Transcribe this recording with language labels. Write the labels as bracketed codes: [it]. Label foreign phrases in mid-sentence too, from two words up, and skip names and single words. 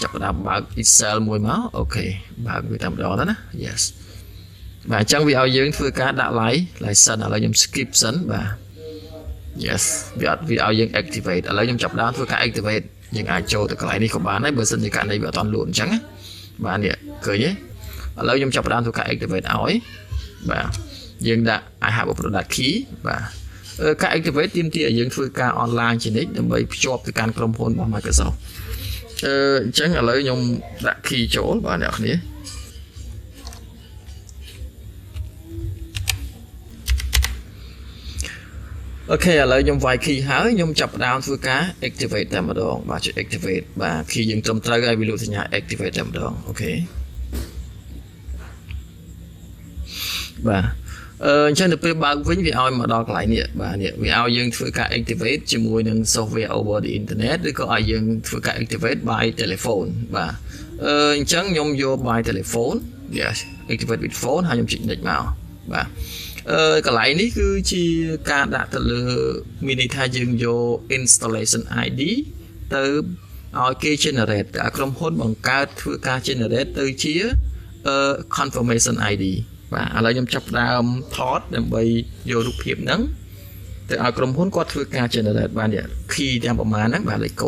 [km] ចាប់ផ្ដើមបើក Excel មួយមកអូខេបើកវាតែម្ដងទៅណា yes បាទអញ្ចឹងវាឲ្យយើងធ្វើការដាក់ license ឥឡូវខ្ញុំ skip សិនបាទ yes វាឲ្យយើង activate ឥឡូវខ្ញុំចាប់ផ្ដើមធ្វើការ activate យើងអាចចូលទៅកន្លែងនេះក៏បានដែរបើសិនជាករណីវាអត់ទាន់លក់អញ្ចឹងណាបាទនេះឃើញទេឥឡូវខ្ញុំចាប់ផ្ដើមធ្វើការ activate ឲ្យបាទយើងដាក់ [en] I have a product key [km] បាទការ activate ទាមទារឲ្យយើងធ្វើការ online ជានិច្ចដើម្បីភ្ជាប់ទៅកាន់ក្រុមហ៊ុនរបស់ Microsoft អញ្ចឹងឥឡូវខ្ញុំដាក់ key ចូលបាទអ្នកនរគ្នា អូខេឥឡូវខ្ញុំវាយ key ហើយខ្ញុំចាប់ផ្ដើមធ្វើការ activate តែម្ដងបាទជួយ activate បាទ key យើងត្រឹមត្រូវហើយវាលោកសញ្ញា activate តែម្ដងអូខេបាទអញ្ចឹងទៅពេលបើកវិញវាឲ្យមកដល់កន្លែងនេះបាទនេះវាឲ្យយើងធ្វើការ activate ជាមួយនឹង [en] software over the internet [km] ឬក៏ឲ្យយើងធ្វើ ការ activate [en] by telephone [km] បាទអញ្ចឹងខ្ញុំយក [en] by telephone yes activate with phone [km] ហើយខ្ញុំចុច next មកបាទកន្លែងនេះគឺជាការដាក់ទៅលើមានន័យថាយើងយក [en] installation ID [km] ទៅឲ្យគេ generate តែក្រុមហ៊ុនបង្កើតធ្វើការ generate ទៅជា [en] confirmation ID [km] បាទឥឡូវខ្ញុំចាប់ផ្ដើមថតដើម្បីយករូបភាពហ្នឹងទៅឲ្យក្រុមហ៊ុនគាត់ធ្វើការ generate បាន key ទាំងប្រមាណហ្នឹងបាទលេខកូដ